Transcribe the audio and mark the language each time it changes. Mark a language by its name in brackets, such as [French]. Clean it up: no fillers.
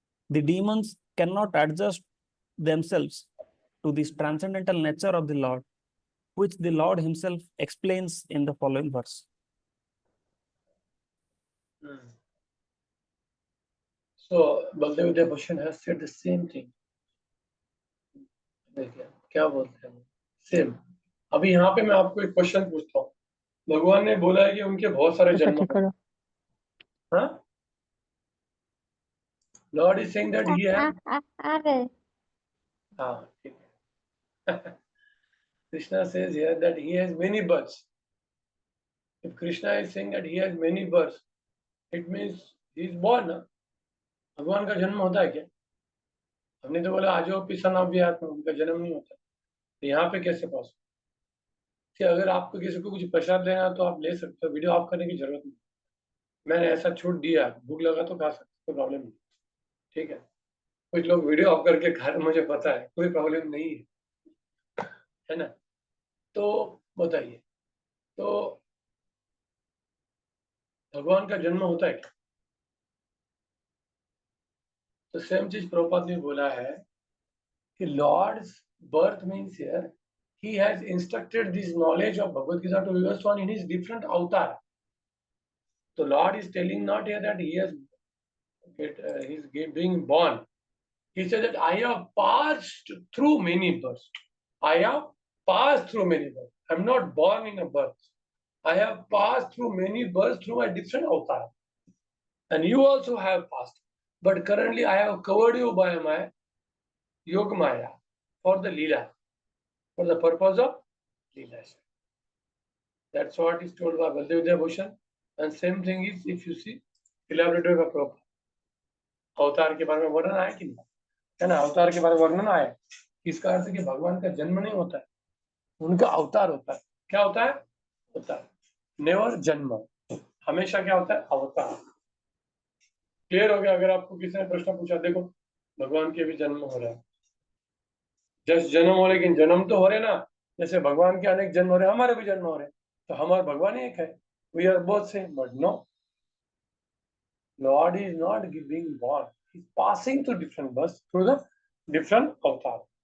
[English] The demons cannot adjust themselves to this transcendental nature of the Lord, which the Lord himself explains in the following verse. So Baldev Devotion has said the same thing. [Hindi] देखिए क्या बोलते हैं same. अभी यहाँ पे मैं आपको एक क्वेश्चन पूछता हूँ. भगवान ने बोला है कि उनके बहुत सारे जन्म हैं. हाँ? [English] Lord is saying that he has. [Hindi] हाँ ठीक है. [English] Krishna says here that he has many births. If Krishna is saying that he has many births, it means he is born. ना? [Hindi] भगवान का जन्म होता है क्या? हमने तो बोला आजो पिसन अव्यात्म, उनका जन्म नहीं होता. तो यहाँ पे कैसे पॉसिबल? कि अगर आपको किसी को कुछ प्रसाद लेना तो आप ले सकते हो, वीडियो ऑफ करने की जरूरत नहीं. मैंने ऐसा छूट दिया, भूख लगा तो खा सकते, कोई प्रॉब्लम नहीं. ठीक है. कुछ लोग वीडियो ऑफ करके खा रहे, मुझे पता है, कोई प्रॉब्लम नहीं है ना. तो बताइए, तो भगवान का जन्म होता है क्या? तो सेम चीज प्रभुपाद ने बोला है कि [English] Lord's birth means here he has instructed this knowledge of Bhagavad Gita to Vivaswan in his different avatar. The Lord is telling not here that he has he's being born. He said that I have passed through many births. I have passed through many births. I'm not born in a birth. I have passed through many births through my different avatar. And you also have passed. But currently I have covered you by my Yoga Maya for the Leela, for the purpose of Leela. That's what is told by Baldev Devotion. And same thing is if you see elaborated by Prabhupada. [Hindi] अवतार के बारे में वर्णन आया कि नहीं है ना. अवतार के बारे में वर्णन आया. इसका अर्थ है कि भगवान का जन्म नहीं होता है, उनका अवतार होता है. क्या होता है? अवतार. नेवर जन्म, हमेशा क्या होता है? अवतार. क्लियर हो गया? अगर आपको किसी ने प्रश्न पूछा, देखो भगवान के भी जन्म हो रहा है, जस्ट जन्म हो, लेकिन जन्म तो हो रहे ना. जैसे भगवान के अनेक जन्म हो रहे, हमारे भी जन्म हो रहे, तो हमारा भगवान एक है. [English] We are both same. But no, Lord is not being born. He's passing through different births through the different avatar.